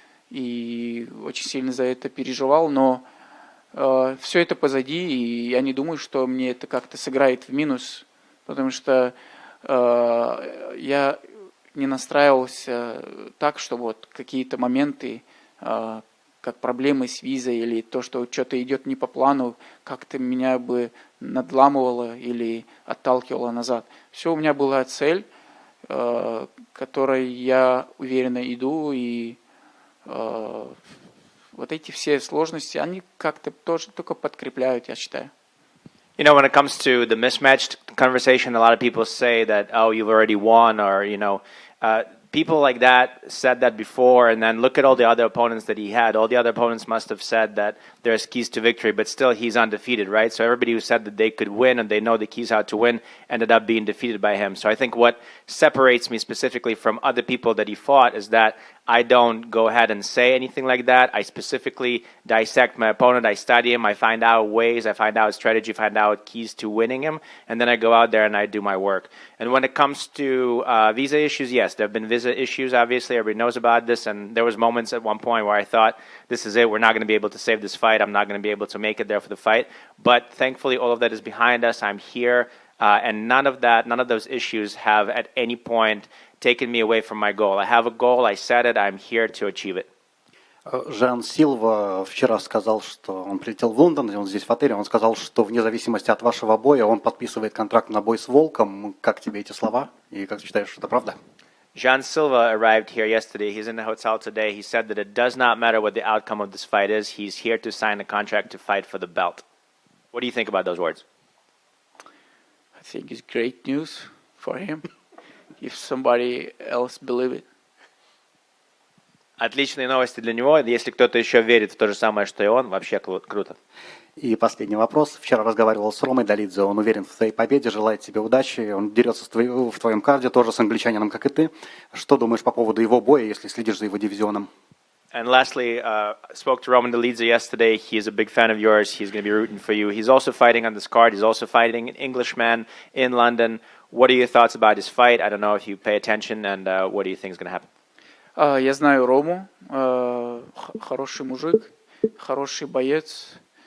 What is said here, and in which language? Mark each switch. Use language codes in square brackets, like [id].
[ru] И очень сильно за это переживал, но все это позади, и я не думаю, что мне это как-то сыграет в минус, потому что я не настраивался так, что вот какие-то моменты, как проблемы с визой или то, что что-то идет не по плану, как-то меня бы надламывало или отталкивало назад. Все, у меня была цель, которой я уверенно иду, и вот эти все сложности, они как-то тоже только подкрепляют, я считаю. [en] You know, when it comes to the mismatched conversation, a lot of people say that, oh, you've already won, or, you know, people like that said that before, and then look at all the other opponents that he had. All the other opponents must have said that there's keys to victory, but still he's undefeated, right? So everybody who said that they could win and they know the keys how to win ended up being defeated by him. So I think what separates me specifically from other people that he fought is that I don't go ahead and say anything like that. I specifically dissect my opponent. I study him. I find out ways. I find out strategy. Find out keys to winning him. And then I go out there and I do my work. And when it comes to visa issues, yes, there have been visa issues, obviously. Everybody knows about this. And there was moments at one point where I thought, this is it. We're not going to be able to save this fight. I'm not going to be able to make it there for the fight. But thankfully, all of that is behind us. I'm here. And none of those issues have at any point taken me away from my goal. I have a goal, I set it, I'm here to achieve it. [ru] Жан Силва вчера сказал, что он прилетел в Лондон, и он здесь в отеле, он сказал, что вне зависимости от вашего боя он подписывает контракт на бой с Волком. Как тебе эти слова? И как ты считаешь, что это правда? [en] Jean Silva arrived here yesterday. He's in the hotel today. He said that it does not matter what the outcome of this fight is. He's here to sign a contract to fight for the belt. What do you think about those words? I think it's great news for him if somebody else believe it. [ru] Отличные новости для него. Если кто-то еще верит в то же самое, что и он, вообще круто. И последний вопрос. Вчера разговаривал с Ромой Долидзе, он уверен в твоей победе, желает тебе удачи, он дерется в твоем карде, тоже с англичанином, как и ты. Что думаешь по поводу его боя, если следишь за его дивизионом? [en] And lastly, spoke to Roman Dolidze yesterday. He's a big fan of yours. He's going to be rooting for you. He's also fighting on this card. He's also fighting an Englishman in London. What are your thoughts about his fight? I don't know if you pay attention, and what do you think is going to happen? [ru] Я знаю Рому, хороший мужик, хороший боец.